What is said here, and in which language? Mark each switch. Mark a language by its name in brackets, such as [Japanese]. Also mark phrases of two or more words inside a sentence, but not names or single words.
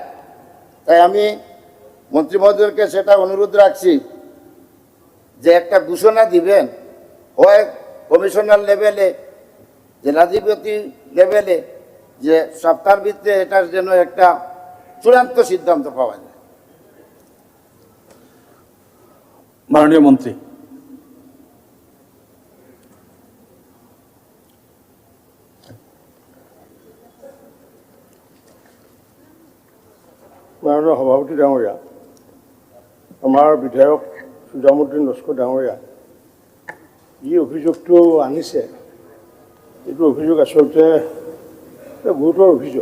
[Bangla] তাই আমি মন্ত্রী মহোদয়কে সেটা অনুরোধ রাখছি যে একটা ঘোষণা দিবেন, হয় কমিশনার লেভেলে, জেলাধিপতি লেভেলে, যে সপ্তাহের ভিতরে এটার জন্য একটা চূড়ান্ত সিদ্ধান্ত পাওয়া যায়। মাননীয় মন্ত্রী। [Assamese] মাননীয় সভাপতি ডাঙৰীয়া, আমাৰ বিধায়ক সুজামুদ্দিন লস্কৰ ডাঙৰীয়া যি অভিযোগটো আনিছে, এইটো অভিযোগ আচলতে গুৰুতৰ অভিযোগ।